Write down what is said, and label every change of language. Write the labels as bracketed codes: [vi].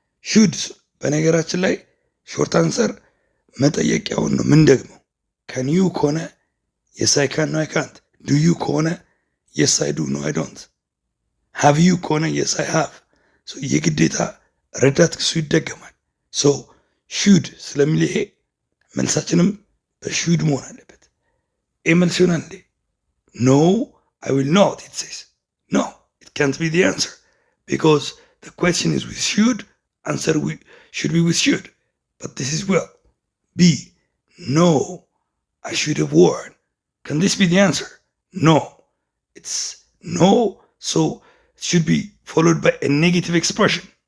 [en] Should [am] በነገራችን ላይ ሾርት አንሰር መጠየቂያውን ነው ምን ደግሞ [en] Can you ከሆነ yes I can, no I can't. Do you ከሆነ yes I do, no I don't. Have you ከሆነ yes I have. [am] So የግዴታ ረዳት ክሱ ይደገማል። So should ስለሚል ይሄ መልሳችንም በshould መሆን አለበት። ይሄ መልስ ይሆናል እንዴ? [en] No I will not, it says. No, it can't be the answer because the question is with should, answer should be with should. But this is well. B. No I should have worn. Can this be the answer? No. It's no, so it should be followed by a negative expression.